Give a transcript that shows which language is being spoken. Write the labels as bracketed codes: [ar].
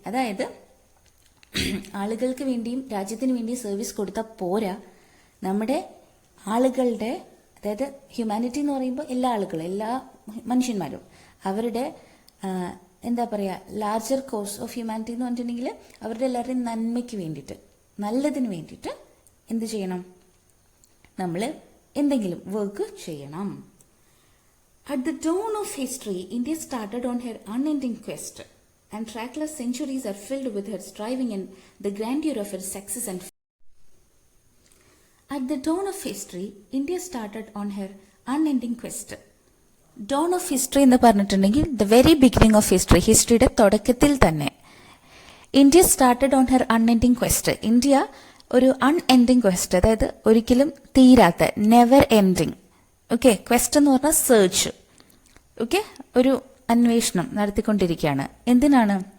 [ml] അതായത് ആളുകൾക്ക് വേണ്ടിയും രാജ്യത്തിന് വേണ്ടിയും സർവീസ് കൊടുത്താൽ പോരാ, നമ്മുടെ ആളുകളുടെ, അതായത് ഹ്യൂമാനിറ്റി എന്ന് പറയുമ്പോൾ എല്ലാ ആളുകളും, എല്ലാ മനുഷ്യന്മാരും, അവരുടെ എന്താ പറയുക, [en] larger cause of humanity [ml] എന്ന് പറഞ്ഞിട്ടുണ്ടെങ്കിൽ അവരുടെ എല്ലാവരുടെയും നന്മയ്ക്ക് വേണ്ടിയിട്ട്, നല്ലതിന് വേണ്ടിയിട്ട് എന്ത് ചെയ്യണം, നമ്മൾ എന്തെങ്കിലും വർക്ക് ചെയ്യണം. [en] At the dawn of history, India started on her unending quest, and trackless centuries are filled with her striving and the grandeur of her success and. At the dawn of history, India started on her unending quest. Dawn of history [ml] എന്ന് പറഞ്ഞിട്ടുണ്ടെങ്കിൽ [en] the very beginning of history, [ml] ഹിസ്റ്ററിയുടെ തുടക്കത്തിൽ തന്നെ [en] India started on her unending quest. [ml] India ഒരു [en] unending quest, [ml] അതായത് ഒരിക്കലും തീരാത്ത, [en] Never ending. [ml] Okay, question എന്ന് പറഞ്ഞാൽ സെർച്ച്. ഓക്കെ, ഒരു അന്വേഷണം നടത്തിക്കൊണ്ടിരിക്കുകയാണ്. എന്തിനാണ്?